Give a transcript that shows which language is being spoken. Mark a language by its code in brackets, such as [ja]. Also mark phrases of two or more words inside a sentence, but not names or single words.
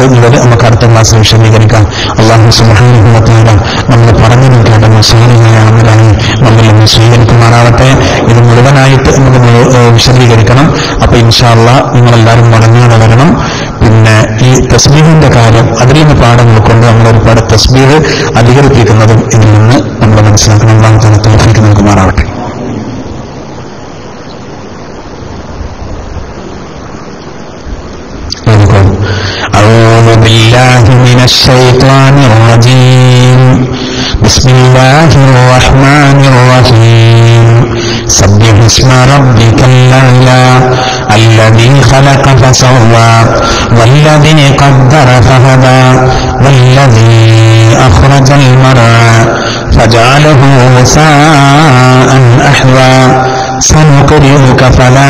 [ml] നമുക്ക് അടുത്ത ക്ലാസ്സിൽ വിശദീകരിക്കാം. [ar] الله سبحانه وتعالى [ml] നമ്മൾ പറഞ്ഞതും കേട്ടതും സാലിഹായ അമലായി നമ്മിൽ നിന്ന് സ്വീകരിക്കുമാറാവട്ടെ. ഇത് മുഴുവനായിട്ട് നമുക്ക് വിശദീകരിക്കണം. അപ്പൊ [ar] إن شاء الله [ml] നിങ്ങളെല്ലാവരും മടങ്ങാതെ വരണം. പിന്നെ ഈ തസ്ബീഹിന്റെ കാര്യം, അതിൽ നിന്ന് പാഠങ്ങൾ കൊണ്ട് നമ്മൾ ഒരുപാട് തസ്ബീഹ് അധികരിപ്പിക്കുന്നതും ഇതിൽ നിന്ന് നമ്മൾ മനസ്സിലാക്കണം. [ar] الله تعالى [ml] തൗഫീഖ് നൽകുമാറാവട്ടെ. [ar] أعوذ بالله من الشيطان الرجيم. بسم الله الرحمن الرحيم. سبح اسم ربك الأعلى الذي خلق فسوى والذي قدر فهدى والذي أخرج المرعى فجعله غثاء أحوى سنقرئك فلا